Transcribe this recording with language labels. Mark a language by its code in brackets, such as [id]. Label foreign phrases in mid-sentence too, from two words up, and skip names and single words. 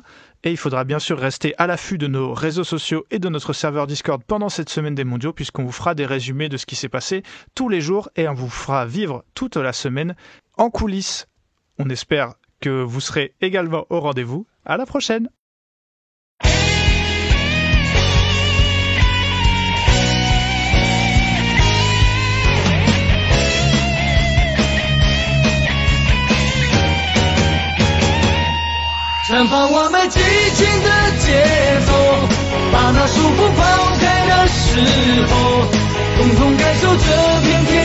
[fr] Et il faudra bien sûr rester à l'affût de nos réseaux sociaux et de notre serveur Discord pendant cette semaine des mondiaux, puisqu'on vous fera des résumés de ce qui s'est passé tous les jours et on vous fera vivre toute la semaine en coulisses. On espère que vous serez également au rendez-vous. À la prochaine! [zh] 绽放我们激情的节奏，把那束缚抛开的时候，共同感受这片